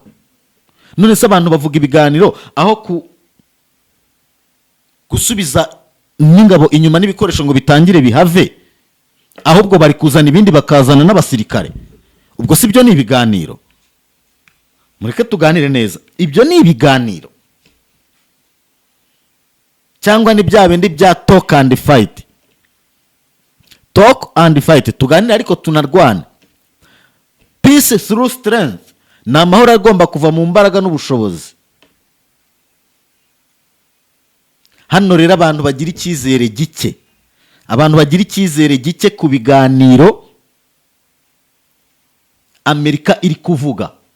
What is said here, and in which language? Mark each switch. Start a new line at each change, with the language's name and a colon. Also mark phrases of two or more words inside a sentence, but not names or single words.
Kinyarwanda: None se abantu bavuga ibiganiro aho gusubiza n'ingabo inyuma n'ibikoresho ngo bitangire bihave, ahubwo bari kuzana ibindi, bakazana n'abasirikare. Ubwo si byo ni ibiganiro? Mureke tuganire neza, ibyo ni ibiganiro cyangwa ni bya bindi bya
English: talk and fight? Talk and fight,
Kinyarwanda: tuganire ariko tunarwane.
English: Peace through strength,
Kinyarwanda: ni amahoro agomba kuva mu mbaraga n'ubushobozi. Hano rero abantu bagira icyizere gike, abantu bagira icyizere gike ku biganiro Amerika iri kuvuga.